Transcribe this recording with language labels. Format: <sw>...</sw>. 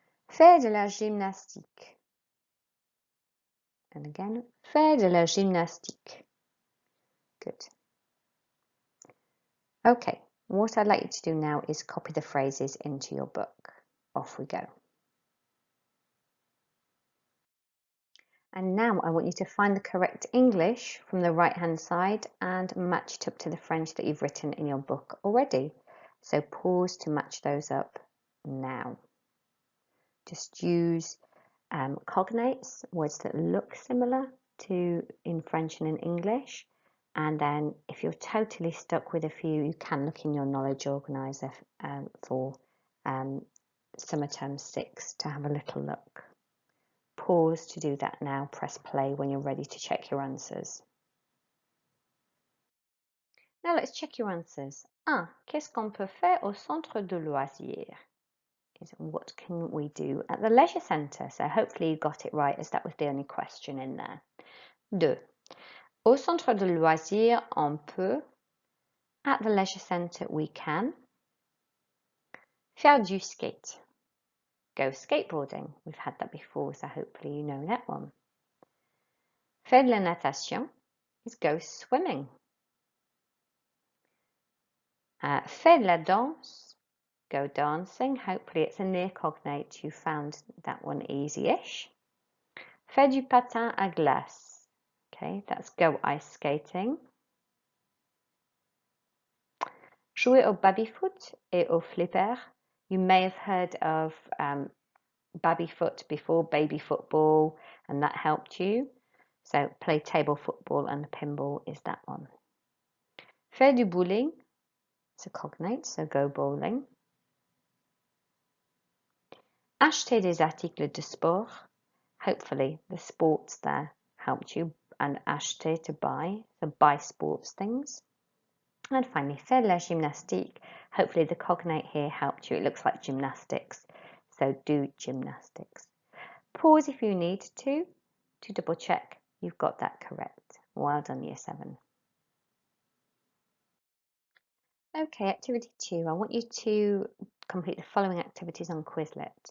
<fr>Faire de la gymnastique.</fr> <en>And again,</en> <fr>faire de la gymnastique.</fr> <en>Good. Okay, what I'd like you to do now is copy the phrases into your book. Off we go. And now I want you to find the correct English from the right-hand side and match it up to the French that you've written in your book already. So pause to match those up now. Just use cognates, words that look similar to in French and in English. And then if you're totally stuck with a few, you can look in your knowledge organiser for summer term 6 to have a little look. Pause to do that now. Press play when you're ready to check your answers. Now let's check your answers. 1.</en> <fr>Qu'est-ce qu'on peut faire au centre de loisirs?</fr> <en>What can we do at the leisure centre? So hopefully you got it right, as that was the only question in there. 2.</en> <fr>Au centre de loisirs, on peut.</fr> <en>At the leisure centre, we can.</en> <fr>Faire du skate.</fr> <en>Go skateboarding. We've had that before, so hopefully you know that one.</en> <fr>Faire de la natation</fr> <en>is go swimming.</en> <fr>Faire de la danse,</fr> <en>go dancing. Hopefully it's a near cognate. You found that one easy-ish.</en> <fr>Faire du patin à glace.</fr> <en>Okay, that's go ice skating.</en> <fr>Jouer au baby-foot et au flipper.</fr> <en>You may have heard of baby-foot before, baby football, and that helped you. So play table football and the pinball is that one.</en> <fr>Faire du bowling,</fr> <en>it's a cognate, so go bowling.</en> <fr>Acheter des articles de sport.</fr> <en>Hopefully the sports there helped you, and acheter to buy, so buy sports things. And finally,</en> <fr>faire de la gymnastique.</fr> <en>Hopefully the cognate here helped you. It looks like gymnastics, so do gymnastics. Pause if you need to double check you've got that correct. Well done, Year 7. Okay, activity 2. I want you to complete the following activities on Quizlet.</en>